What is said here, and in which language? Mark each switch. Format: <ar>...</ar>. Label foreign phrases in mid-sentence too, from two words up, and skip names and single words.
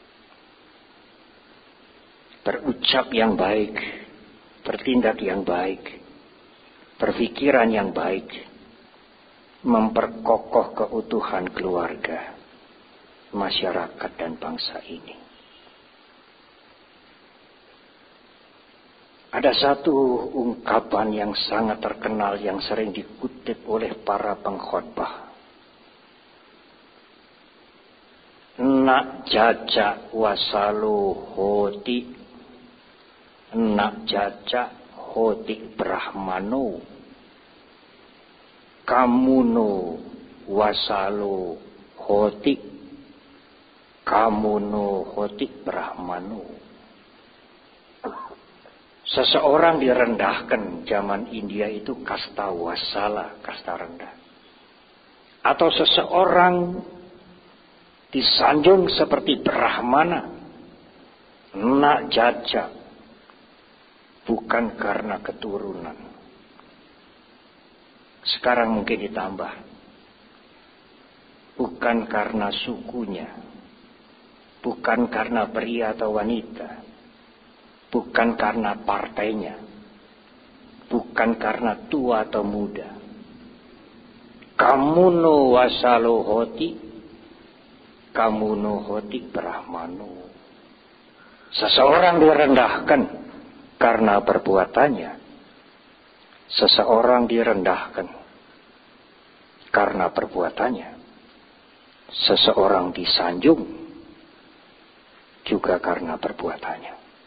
<id>Berucap yang baik, bertindak yang baik, berpikiran yang baik, memperkokoh keutuhan keluarga, masyarakat, dan bangsa ini. Ada satu ungkapan yang sangat terkenal yang sering dikutip oleh para pengkhotbah.</id> <pi>Nak jajak wasalu hoti, nak jajak hoti brahmano, kamuno wasalu hoti, kamuno hoti brahmano.</pi> <id>Seseorang direndahkan zaman India itu kasta wasala, kasta rendah. Atau seseorang disanjung seperti Brahmana,</id> <pi>nak jajak,</pi> <id>bukan karena keturunan. Sekarang mungkin ditambah, bukan karena sukunya, bukan karena pria atau wanita, bukan karena partainya, bukan karena tua atau muda.</id> <pi>Kamuno wasalo hoti, kamuno hoti brahmano.</pi> <id>Seseorang direndahkan karena perbuatannya. Seseorang direndahkan karena perbuatannya. Seseorang disanjung juga karena perbuatannya.</id>